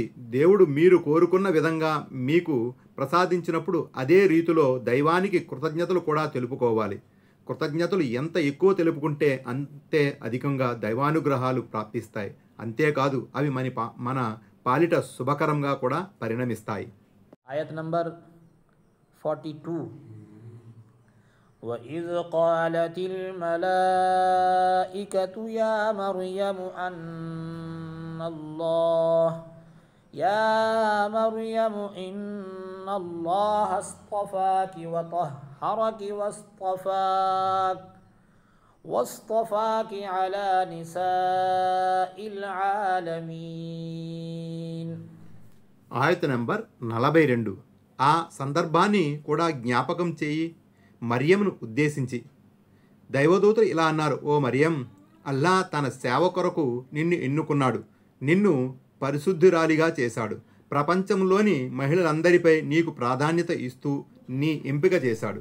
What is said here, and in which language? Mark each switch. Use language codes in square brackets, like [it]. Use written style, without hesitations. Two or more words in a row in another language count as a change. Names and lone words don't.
[te] దేవుడు మీరు కోరుకున్న విధంగా మీకు ప్రసాదించినప్పుడు అదే రీతిలో దైవానికి కృతజ్ఞతలు కూడా తెలుపుకోవాలి. కృతజ్ఞతలు ఎంత ఎక్కువ తెలుపుకుంటే అంతే అధికంగా దైవానుగ్రహాలు ప్రాప్తిస్తాయి. అంతేకాదు అవి మన పాలిట శుభకరంగా కూడా పరిణమిస్తాయి. ఆయత్ నంబర్ 42. [ar] وإذ قالت الملائكة يا مريم إن الله اصطفاك وطهرك واصطفاك على نساء العالمين. [te] ఆయత నంబర్ 42. ఆ సందర్భాన్ని కూడా జ్ఞాపకం చేయి. మరియంను ఉద్దేశించి దైవదూతలు ఇలా అన్నారు, ఓ మరియం, అల్లా తన సేవ కొరకు నిన్ను ఎన్నుకున్నాడు, నిన్ను పరిశుద్ధురాలిగా చేశాడు, ప్రపంచంలోని మహిళలందరిపై నీకు ప్రాధాన్యత ఇస్తూ నీ ఎంపిక చేశాడు.